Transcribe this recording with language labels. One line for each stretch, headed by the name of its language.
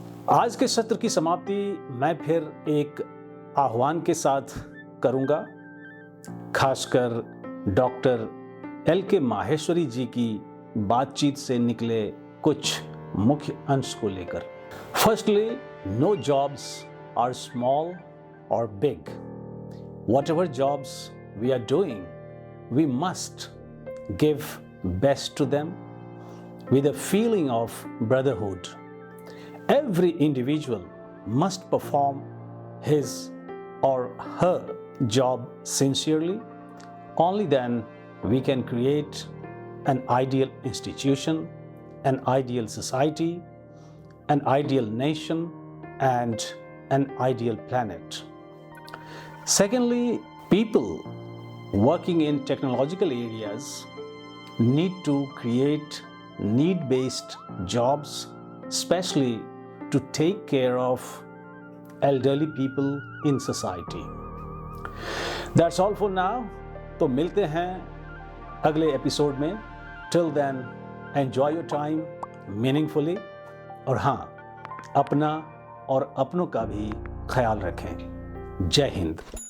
Hindi: आज के सत्र की समाप्ति मैं फिर एक आह्वान के साथ करूंगा, खासकर डॉक्टर एल.के. माहेश्वरी जी की बातचीत से निकले कुछ मुख्य अंश को लेकर।
English: Firstly, no jobs are small और big. Whatever jobs we are doing, we must give best to them with a feeling of brotherhood. Every individual must perform his or her job sincerely. Only then we can create an ideal institution, an ideal society, an ideal nation, and an ideal planet. Secondly, people working in technological areas need to create need-based jobs, especially to take care of elderly people in society. That's all for now.
Hindi: तो मिलते हैं अगले episode में।
English: Till then, enjoy your time meaningfully,
Hindi: और हाँ, अपना और अपनों का भी ख्याल रखें। जय हिंद।